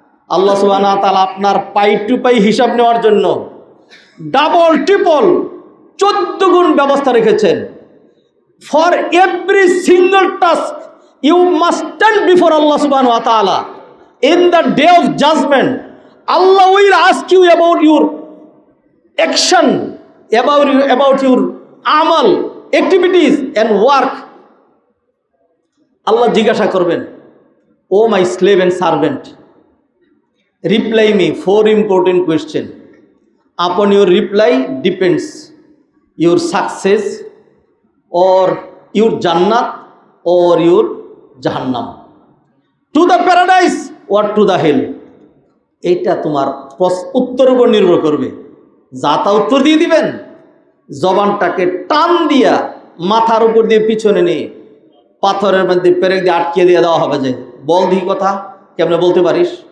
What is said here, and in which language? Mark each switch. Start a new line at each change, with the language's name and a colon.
Bangla: আল্লাহ সুবহানাহু ওয়া তাআলা আপনার পাই টু পাই হিসাব নেওয়ার জন্য ডাবল ট্রিপল 14 গুণ ব্যবস্থা রেখেছেন।
English: For every single task you must stand before Allah সুবহানাহু ওয়া তাআলা in the day of judgement. Allah will ask you about your action, about your amal, activities and work. Allah
Bangla: জিজ্ঞাসা করবেন,
English: O my slave and servant, reply me 4 important questions. Upon your reply depends your success or your Jannat or your Jahannam, to the paradise or to the hell.
Bangla: এইটা তোমার উত্তর উপর নির্ভর করবে। যা তা উত্তর দিয়ে দিবেন, জবানটাকে টান দিয়া মাথার উপর দিয়ে পিছনে নিয়ে পাথরের মধ্যে পেরেক দিয়ে আটকে দিয়ে দেওয়া হবে। যে বল দিই কথা, কেমনে বলতে পারিস?